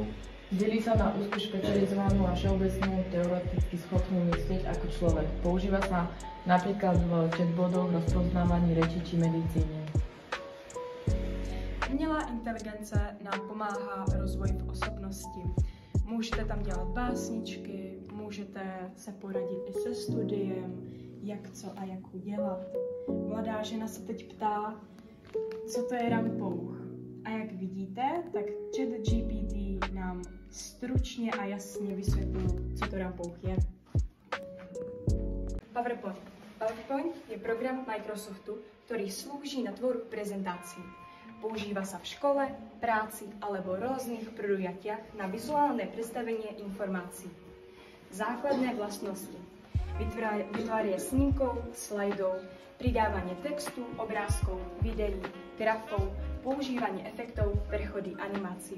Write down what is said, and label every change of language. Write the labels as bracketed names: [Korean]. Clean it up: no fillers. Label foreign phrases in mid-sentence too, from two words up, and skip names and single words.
[Slovak] Delí sa na úzku špecializovanú a všeobecnú teoreticky schopnú myslieť ako človek. Používa sa napríklad v chatbotoch, rozpoznávaní reči či medicíne. [Czech] Umělá inteligence nám pomáhá rozvoji v osobnosti. Můžete tam dělat básničky, můžete se poradit i se studiem, jak co a jak udělat. Mladá žena se teď ptá, co to je rampouch. A jak vidíte, tak ChatGPT nám stručně a jasně vysvětlil, co to rampouch je. [Slovak] PowerPoint. PowerPoint je program Microsoftu, ktorý slúži na tvorbu prezentácií. Používa sa v škole, práci alebo rôznych podujatiach na vizuálne predstavenie informácií. Základné vlastnosti. Vytváranie snímkov, slajdov, pridávanie textu, obrázkov, videí, grafov, používanie efektov, prechody, animácie.